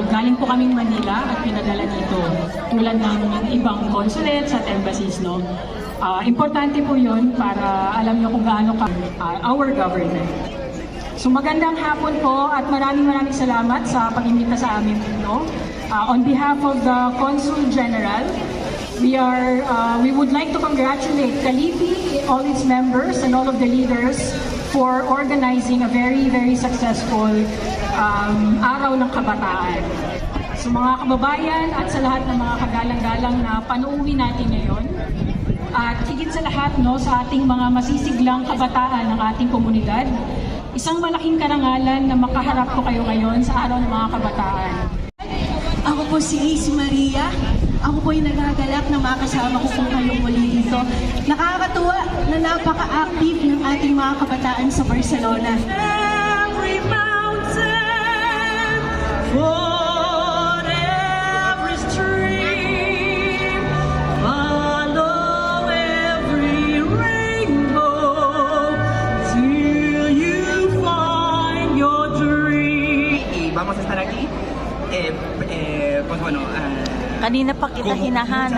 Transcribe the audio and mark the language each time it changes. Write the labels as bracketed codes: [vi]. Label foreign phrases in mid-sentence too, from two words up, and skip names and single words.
[tl] Galing po kaming Manila at pinadala dito. Tulad ng ibang consulates at embassies, no? Importante po yun para alam nyo kung gaano ka [en] our government. [tl] So magandang hapon po at maraming salamat sa pag-imbita sa amin dito. [en] On behalf of the Consul General, we would like to congratulate Kalipi, all its members, and all of the leaders for organizing a very successful Araw ng Kabataan. [tl] So mga kababayan at sa lahat ng mga kagalang-galang na panuwi natin ngayon, at higit sa lahat no, sa ating mga masisiglang kabataan ng ating komunidad, isang malaking karangalan na makaharap ko kayo ngayon sa Araw ng mga Kabataan. Ako po si Ace Maria. Ako po yung nagagalak na makasama ko po kayong muli dito. Nakakatuwa na napaka-active ng ating mga kabataan sa Barcelona. [en] Every mountain, for every stream, follow every rainbow till you find your dream. [es] Y vamos a estar aquí, pues bueno, [tl] Kanina pa kita [es] como muchas [tl] hinahanap.